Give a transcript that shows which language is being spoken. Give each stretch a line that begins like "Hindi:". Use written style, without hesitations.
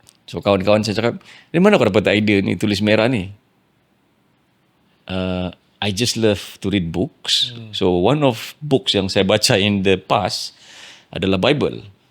Malay: So kawan-kawan saya cakap, dari mana kau dapat idea ni tulis merah ni?
English: I just love to read books. So one of books
Malay: yang saya baca
English: in the past adalah Bible.